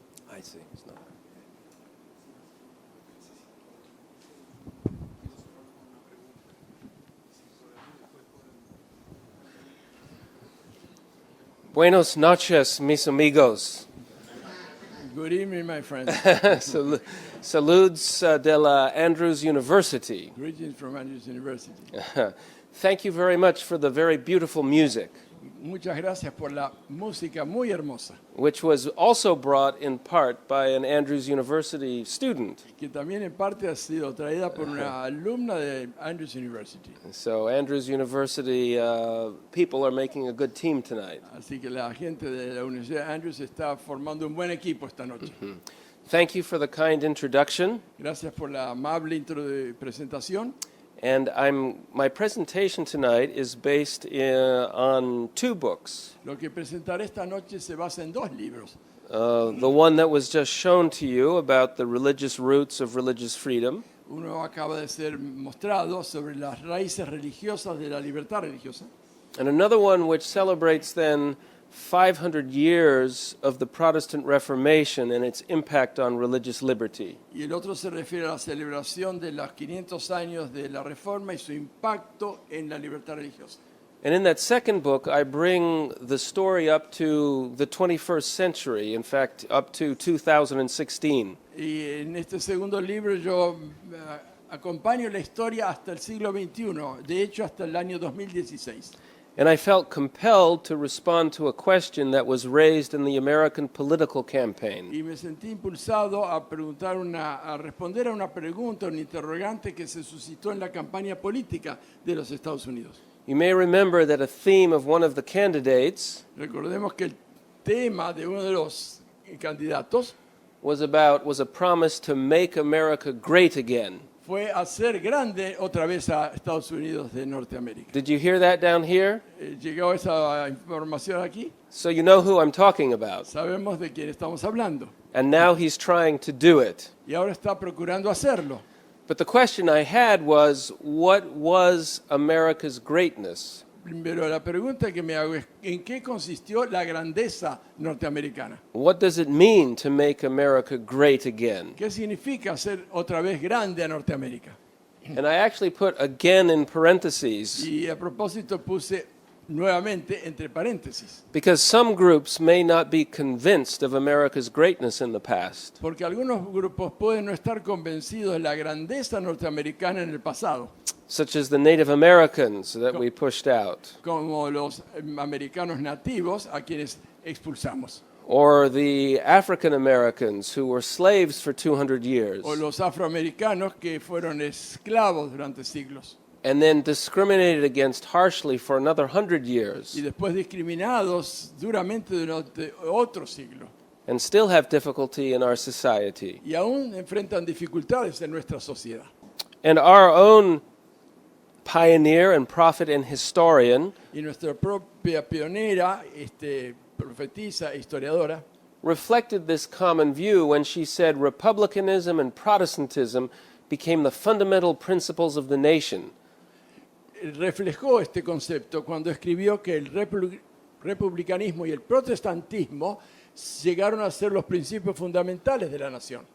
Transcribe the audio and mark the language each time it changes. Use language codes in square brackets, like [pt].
[en] I see. It's not. [es] Buenas noches, mis amigos. [en] Good evening, my friends. [es] Saludos de la Andrews University. [en] Greetings from Andrews University. Thank you very much for the very beautiful music, [es] Muchas gracias por la música muy hermosa, [en] which was also brought in part by an Andrews University student. [es] que también en parte ha sido traída por una alumna de Andrews University. [en] So Andrews University people are making a good team tonight. [es] Así que la gente de la Universidad de Andrews está formando un buen equipo esta noche. [en] Thank you for the kind introduction. [es] Gracias por la amable presentación. [en] And my presentation tonight is based on two books. [es] Lo que presentaré esta noche se basa en dos libros. [en] The one that was just shown to you about the religious roots of religious freedom. [es] Uno acaba de ser mostrado sobre las raíces religiosas de la libertad religiosa. [en] And another one which celebrates then 500 years of the Protestant Reformation and its impact on religious liberty. [es] Y el otro se refiere a la celebración de los 500 años de la Reforma y su impacto en la libertad religiosa. [en] And in that second book, I bring the story up to the 21st century, in fact, up to 2016. [es] Y en este segundo libro yo acompaño la historia hasta el siglo XXI, de hecho hasta el año 2016. [en] And I felt compelled to respond to a question that was raised in the American political campaign. [es] Y me sentí impulsado a responder a una pregunta, un interrogante que se suscitó en la campaña política de los Estados Unidos. [en] You may remember that a theme of one of the candidates [es] Recordemos que el tema de uno de los candidatos [en] was a promise to make America great again. [es] fue hacer grande otra vez a Estados Unidos de Norteamérica. [en] Did you hear that down here? [es] ¿Llegó esa información aquí? [en] So you know who I'm talking about. [es] Sabemos de quién estamos hablando. [en] And now he's trying to do it. [es] Y ahora está procurando hacerlo. [en] But the question I had was, what was America's greatness? [es] Pero la pregunta que me hago es, ¿en qué consistió la grandeza norteamericana? [en] What does it mean to make America great again? [es] ¿Qué significa hacer otra vez grande a Norteamérica? [en] And I actually put again in parentheses, [es] Y a propósito puse nuevamente entre paréntesis, [en] because some groups may not be convinced of America's greatness in the past. [es] porque algunos grupos pueden no estar convencidos de la grandeza norteamericana en el pasado, [en] Such as the Native Americans that we pushed out, [es] como los americanos nativos a quienes expulsamos, [en] or the African Americans who were slaves for 200 years, [es] o los afroamericanos que fueron esclavos durante siglos [en] and then discriminated against harshly for another 100 years, [es] y después discriminados duramente durante otro siglo, [en] and still have difficulty in our society. [es] y aún enfrentan dificultades en nuestra sociedad. [en] And our own pioneer and prophet and historian [es] Y nuestra propia pionera, profetisa, historiadora, [en] reflected this common view when she said republicanism and Protestantism became the fundamental principles of the nation. [es] reflejó este concepto cuando escribió que el republicanismo y el protestantismo llegaron a ser los principios fundamentales de la nación.